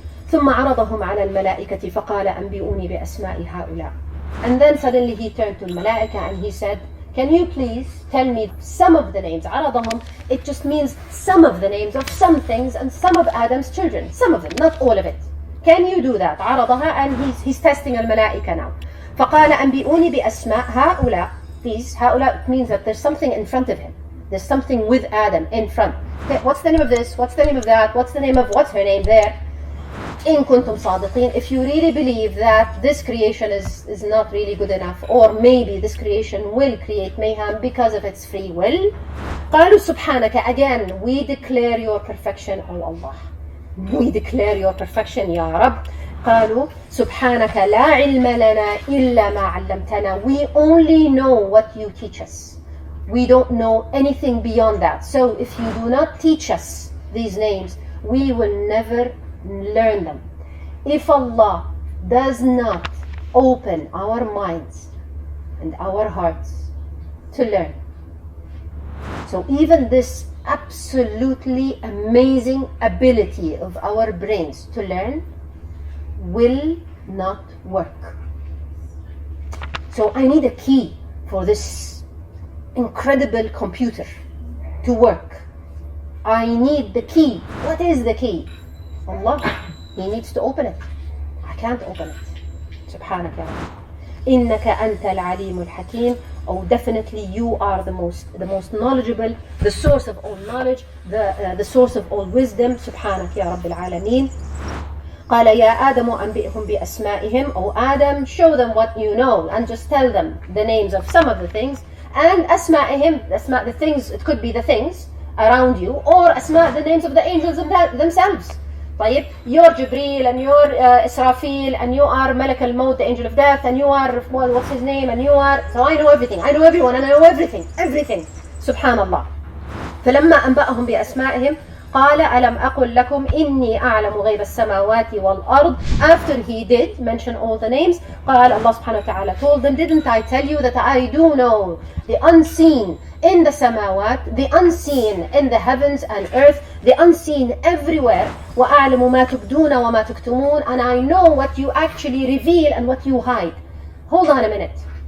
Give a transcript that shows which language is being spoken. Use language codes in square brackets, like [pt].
[ar] ثم عرضهم على الملائكة فقال أنبئوني بأسماء هؤلاء. [en] And then suddenly he turned to الملائكة and he said, can you please tell me some of the names? عرضهم, it just means some of the names of some things and some of Adam's children. Some of them, not all of it. Can you do that? عرضها, and he's testing الملائكة now. [ar] فقال أنبئوني بأسماء هؤلاء. [en] These, [ar] هؤلاء [en] means that there's something in front of him. There's something with Adam in front. Okay, what's the name of this? What's the name of that? What's the name of, what's her name there? [ar] إن كنتم صادقين, [en] if you really believe that this creation is not really good enough, or maybe this creation will create mayhem because of its free will. [ar] قالوا سبحانك, [en] again we declare your perfection, O Allah. We declare your perfection, Ya Rabb. [ar] قالوا سبحانك لا علم لنا إلا ما علمتنا. [en] We only know what you teach us. We don't know anything beyond that. So if you do not teach us these names, we will never learn them. If Allah does not open our minds and our hearts to learn, so even this absolutely amazing ability of our brains to learn will not work. So I need a key for this incredible computer to work. I need the key. What is the key? Allah. He needs to open it. I can't open it. [ar] Subhanak ya Rabbi. Innaka anta al-alim al-hakim. [en] Oh, definitely you are the most knowledgeable, the source of all knowledge, the source of all wisdom. [ar] Subhanak ya Rabbil alameen. قال يا آدم أنبئهم بأسمائهم. [en] Oh Adam, show them what you know and just tell them the names of some of the things. And أسمائهم, the things, it could be the things around you, or أسماء, the names of the angels themselves. طيب, you're Jibreel and you're Israfil and you are Malak al-Maut, the angel of death, and you are, what's his name, and you are, so I know everything, I know everyone, and I know everything. Subhanallah. [ar] فلما أنبأهم بأسمائهم قال ألم أقل لكم إني أعلم غيب السماوات والأرض. [en] After he did mention all the names, قال Allah subhanahu wa ta'ala told them, didn't I tell you that I do know the unseen in the samawat, the unseen in the heavens and earth, the unseen everywhere, [ar] وأعلم ما تبدون وما تكتمون, [en] and I know what you actually reveal and what you hide. Hold on a minute.